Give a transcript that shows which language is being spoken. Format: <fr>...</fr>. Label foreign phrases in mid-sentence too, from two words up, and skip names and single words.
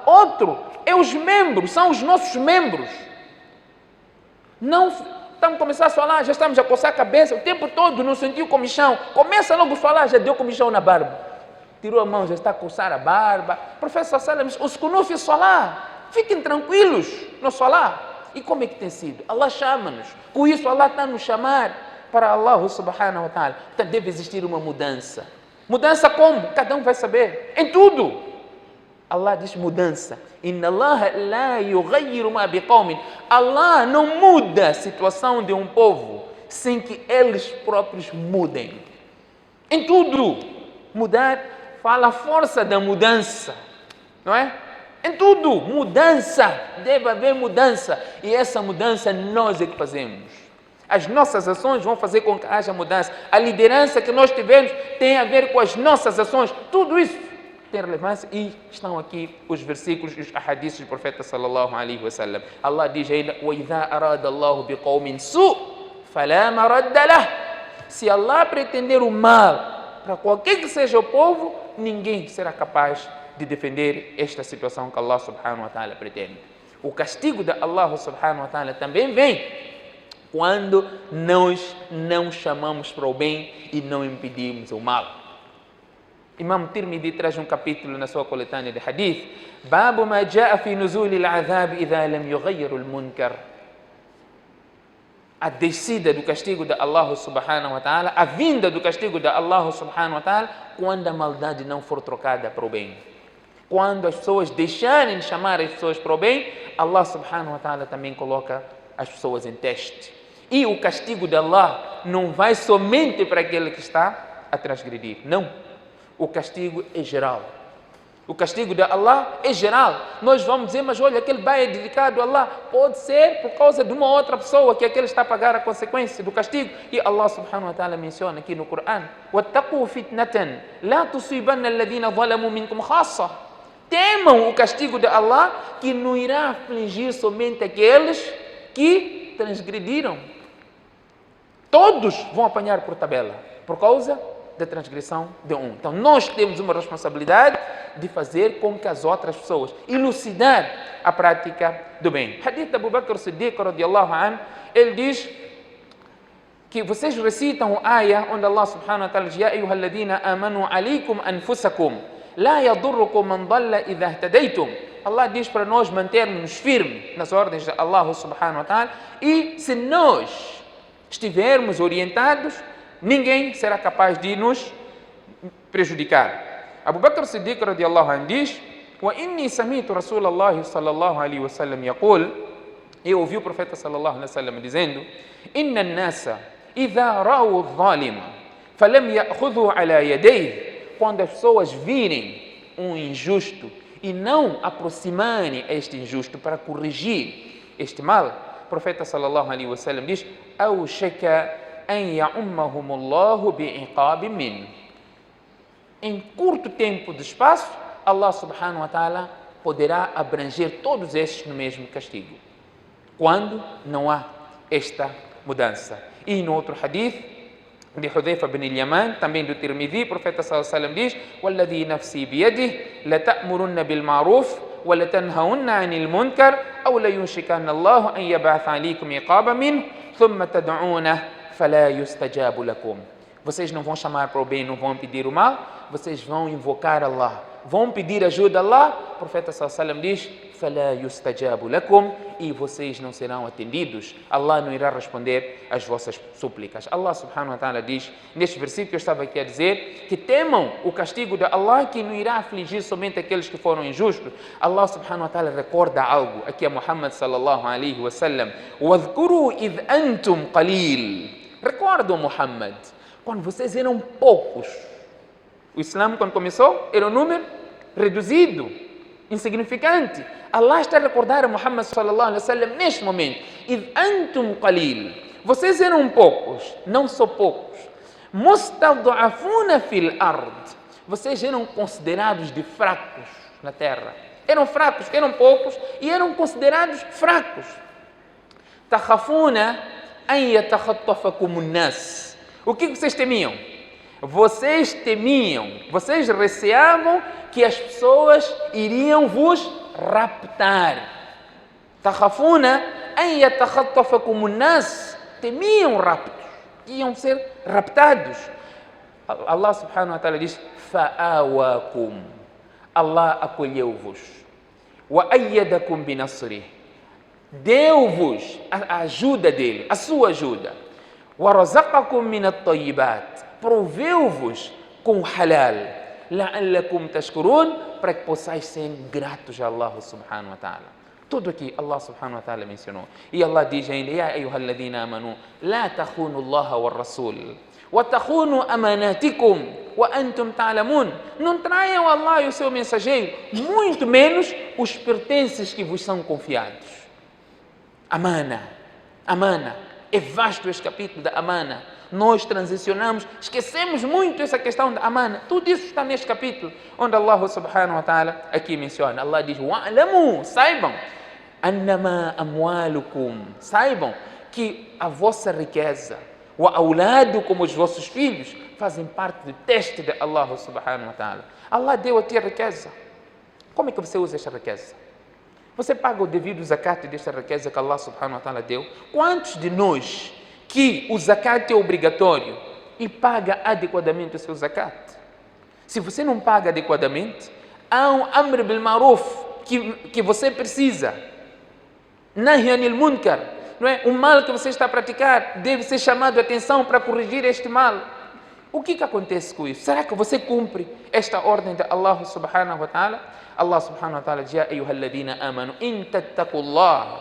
<pt>Outro é os membros, são os nossos membros. Não estamos a começar a falar, já estamos a coçar a cabeça, o tempo todo não sentiu comichão. Começa logo a falar, já deu comichão na barba. Tirou a mão, já está a coçar a barba. Professor Salam, os kunuf salá, fiquem tranquilos no salá. E como é que tem sido? Allah chama-nos. Com isso, Allah está a nos chamar para</pt> <ar>الله سبحانه وتعالى.</ar> <pt>Portanto, deve existir uma mudança. Mudança como? Cada um vai saber. Em tudo. Allah diz mudança.</pt> <ar>إن الله لا يغير ما بقوم.</ar> <pt>Allah não muda a situação de um povo sem que eles próprios mudem. Em tudo. Mudar fala a força da mudança. Não é? Em tudo. Mudança. Deve haver mudança. E essa mudança nós é que fazemos. As nossas ações vão fazer com que haja mudança. A liderança que nós tivemos tem a ver com as nossas ações. Tudo isso tem relevância e estão aqui os versículos e os ahadiths do profeta</pt> <ar>صلى الله عليه وسلم.</ar> <pt>Allah diz a ele:</pt> <ar>وَإِذَا أَرَادَ اللَّهُ بِقَوْمٍ سُوءٍ فَلَا مَرَدَّ لَهُ.</ar> <pt>Se Allah pretender o mal para qualquer que seja o povo, ninguém será capaz de defender esta situação que</pt> <ar>الله سبحانه وتعالى</ar> <pt>pretende. O castigo de</pt> <ar>الله سبحانه وتعالى</ar> <pt>também vem quando nós não chamamos para o bem e não impedimos o mal. Imam Tirmidhi traz um capítulo na sua coletânea de hadith.</pt> <ar>باب ما جاء في نزول العذاب إذا لم يغير المنكر.</ar> <pt>A descida do castigo de</pt> <ar>الله سبحانه وتعالى,</ar> <pt>a vinda do castigo de</pt> <ar>الله سبحانه وتعالى,</ar> <pt>quando a maldade não for trocada para o bem. Quando as pessoas deixarem de chamar as pessoas para o bem,</pt> <ar>الله سبحانه وتعالى</ar> <pt>também coloca as pessoas em teste. E o castigo de Allah não vai somente para aquele que está a transgredir. Não. O castigo é geral. O castigo de Allah é geral. Nós vamos dizer, mas olha, aquele bem é dedicado a Allah. Pode ser por causa de uma outra pessoa que aquele está a pagar a consequência do castigo.</pt> <ar>E الله سبحانه وتعالى</ar> <pt>menciona aqui no Coran:</pt> <ar>وَاتَّقُوا فِتْنَةً لَا تُصِيبَنَّ الَّذِينَ ظَلَمُوا مِنْكُمْ خَاصَّةً.</ar> <pt>Temam o castigo de Allah, que não irá afligir somente aqueles que transgrediram. Todos vão apanhar por tabela, por causa da transgressão de um. Então nós temos uma responsabilidade de fazer com que as outras pessoas elucidar a prática do bem. Hadith de Abu Bakr Siddiq</pt> <ar>رضي الله عنه,</ar> <pt>ele diz que vocês recitam a ayah onde</pt> <ar>الله سبحانه وتعالى diz: يا أيها الذين آمنوا عليكم أنفسكم لا يضركم من ضل إذا اهتديتم.</ar> <pt>Allah diz para nós mantermos firmes nas ordens de</pt> <ar>الله سبحانه وتعالى,</ar> <pt>e se nós estivermos orientados, ninguém será capaz de nos prejudicar.</pt> <ar>Abu Bakr Siddiq رضي الله عنه diz: وإني سمعت رسول الله صلى الله عليه وسلم يقول,</ar> <pt>eu ouvi o profeta</pt> <ar>صلى الله عليه وسلم</ar> <pt>dizendo:</pt> <ar>إن الناس إذا رأوا الظالم فلم يأخذوا على يديه,</ar> <pt>quando as pessoas virem um injusto e não aproximarem este injusto para corrigir este mal, o profeta</pt> <ar>صلى الله عليه وسلم</ar> <pt>diz:</pt> <ar>أوشك أن يعمهم الله بعقاب منه.</ar> <pt>Em curto tempo de espaço,</pt> <ar>الله سبحانه وتعالى</ar> <pt>poderá abranger todos estes no mesmo castigo, quando não há esta mudança. E no outro hadith de Hudhayfa bin al-Yaman, também do Tirmidhi, o profeta</pt> <ar>صلى الله عليه وسلم</ar> <pt>diz:</pt> <ar>وَالَّذِي نَفْسِي بِيَدِهِ لَتَأْمُرُنَّ بِالْمَعْرُوفِ وَلَتَنْهَوُنَّ عَنِ الْمُنْكَرِ أَوْ لَيُوشِكَنَّ اللَّهُ أَنْ يَبْعَثَ عَلَيْكُمْ عِقَابًا مِنْهُ ثُمَّ تَدْعُونَهُ فَلَا يُسْتَجَابُ لَكُمْ.</ar> <pt>Vocês não vão chamar para o bem, não vão pedir o mal, vocês vão invocar Allah, vão pedir ajuda a Allah. O profeta</pt> <ar>صلى الله عليه وسلم</ar> <pt>diz:</pt> <ar>فَلَا يُسْتَجَابُ لَكُمْ,</ar> <pt>e vocês não serão atendidos. Allah não irá responder às vossas súplicas.</pt> <ar>الله سبحانه وتعالى</ar> <pt>diz, neste versículo que eu estava aqui a dizer, que temam o castigo de Allah, que não irá afligir somente aqueles que foram injustos.</pt> <ar>الله سبحانه وتعالى</ar> <pt>recorda algo aqui a</pt> <ar>Muhammad صلى الله عليه وسلم: وَاذْكُرُوا إِذْ أَنْتُمْ قَلِيلٌ.</ar> <pt>Recordam, Muhammad, quando vocês eram poucos. O Islã, quando começou, era um número reduzido, insignificante. Allah está a recordar a Muhammad</pt> <ar>صلى الله عليه وسلم</ar> <pt>neste momento:</pt> <ar>إِذْ أَنْتُمْ قَلِيلٌ.</ar> <pt>Vocês eram poucos, não só poucos.</pt> <ar>مُسْتَضْعَفُونَ فِي الْأَرْضِ.</ar> <pt>Vocês eram considerados de fracos na terra. Eram fracos, eram poucos e eram considerados fracos.</pt> <ar>تَخَافُونَ أَنْ يَتَخَطَّفَكُمُ النَّاسُ.</ar> <pt>O que vocês temiam? Vocês temiam, vocês receavam que as pessoas iriam vos raptar.</pt> <ar>تخافون أن يتخطفكم الناس.</ar> <pt>Temiam raptos, iam ser raptados.</pt> <ar>الله سبحانه وتعالى diz: fa'awakum.</ar> <pt>Allah acolheu-vos.</pt> <ar>وأيدكم بنصره.</ar> <pt>Deu-vos a ajuda dele, a sua ajuda.</pt> <ar>ورزقكم من الطيبات.</ar> <pt>Proveu-vos com halal,</pt> <ar>لعلكم تشكرون,</ar> <pt>para que possais ser gratos a</pt> <ar>الله سبحانه وتعالى.</ar> <pt>Tudo aqui</pt> <ar>الله سبحانه وتعالى</ar> <pt>mencionou. E Allah diz ainda:</pt> <ar>يا أيها الذين آمنوا لا تخونوا الله والرسول وتخونوا أماناتكم وأنتم تعلمون.</ar> <pt>Não traiam Allah e o seu mensageiro, muito menos os pertences que vos são confiados.</pt> <ar>Amana, amana.</ar> <pt>É vasto este capítulo da amana. Nós transicionamos, esquecemos muito essa questão da amana. Tudo isso está neste capítulo, onde</pt> <ar>الله سبحانه وتعالى</ar> <pt>aqui menciona. Allah diz: wa'lamu, saibam,</pt> <ar>أنما أموالكم,</ar> <pt>saibam que a vossa riqueza,</pt> <ar>وأولادكم,</ar> <pt>os vossos filhos, fazem parte do teste de</pt> <ar>الله سبحانه وتعالى.</ar> <pt>Allah deu a ti a riqueza. Como é que você usa esta riqueza? Você paga o devido zakat desta riqueza que</pt> <ar>الله سبحانه وتعالى</ar> <pt>deu? Quantos de nós que o zakat é obrigatório e paga adequadamente o seu zakat? Se você não paga adequadamente, há um</pt> <ar>أمر بالمعروف</ar> <pt>que você precisa.</pt> <ar>نهي عن المنكر,</ar> <pt>não é? O mal que você está a praticar deve ser chamado a atenção para corrigir este mal. O que acontece com isso? Será que você cumpre esta ordem de</pt> <ar>الله سبحانه وتعالى? الله سبحانه وتعالى diz: يا أيها الذين آمنوا إن تتقوا الله.</ar>